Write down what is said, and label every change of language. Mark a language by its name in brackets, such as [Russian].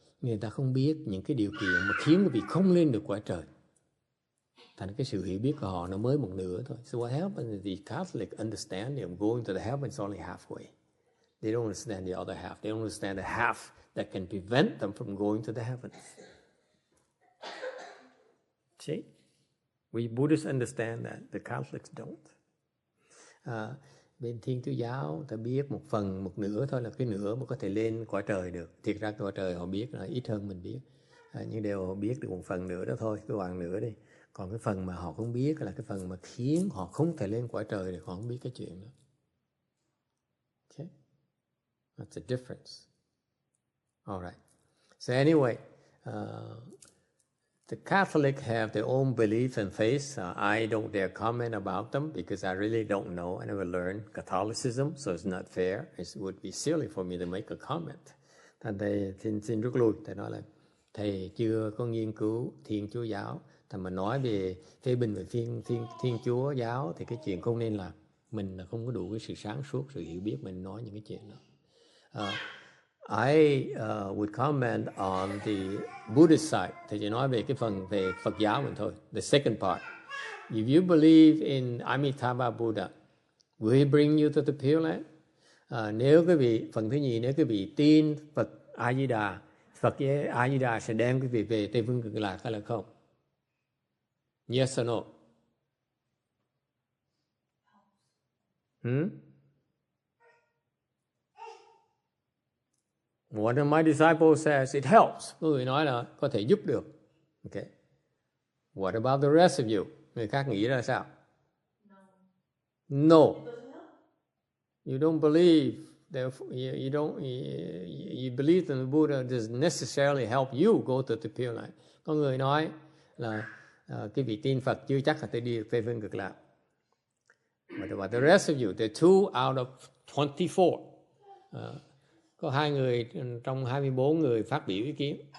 [Vietnamese] Người ta không biết những cái điều kiện mà khiến quý vị không lên được cõi trời. Thành cái sự hiểu biết của họ nó mới một nửa thôi. [English] So what happens is the Catholic understanding of going to the heavens only halfway. They don't understand the other half. They don't understand the half that can prevent them from going to the heavens. See? We Buddhists understand that. The Catholics don't. [Vietnamese] Bên Thiên Chúa giáo ta biết một nửa thôi, là cái nửa mà có thể lên cõi trời được. Thiệt ra cõi trời họ biết là ít hơn mình biết. Nhưng đều họ biết được một phần nữa đó thôi, cái bằng nữa đi. Còn cái phần mà họ không biết là cái phần mà khiến họ không thể lên cõi trời được, họ không biết cái chuyện đó. [English] Okay? That's the difference. All right. So anyway, the Catholics have their own beliefs and faiths. I don't dare comment about them because I really don't know. I never learned Catholicism, so it's not fair. It would be silly for me to make a comment. [Vietnamese] Thành thầy xin rút lui. Thầy nói là thầy chưa có nghiên cứu Thiên Chúa giáo. Thầy mà nói về phê bình về Thiên Chúa giáo thì cái chuyện không nên làm. Mình là không có đủ cái sự sáng suốt, sự hiểu biết mình nói những cái chuyện đó. [English] I would comment on the Buddhist side. [Vietnamese] Thì chỉ nói về cái phần về Phật giáo mình thôi. [English] The second part. If you believe in Amitabha Buddha, will he bring you to the Pure Land? [Vietnamese] Nếu quý vị, phần thứ nhì, nếu quý vị tin Phật A Di Đà, Phật A Di Đà sẽ đem quý vị về Tây Phương Cực Lạc hay là không? [English] Yes or no? One of my disciples says it helps. [Vietnamese] Người nói là có thể giúp được. [English] Okay. What about the rest of you? [Vietnamese] Người khác nghĩ ra sao? [English] No. No. You don't believe. You don't. You believe in the Buddha doesn't necessarily help you go to the Pure Land. [Vietnamese] Có người nói là cái vị tin Phật chưa chắc là tôi đi được Tây Phương Cực Lạc. [English] But the rest of you, there are 2 out of 24. [Vietnamese] Có 2 người trong 24 người phát biểu ý kiến.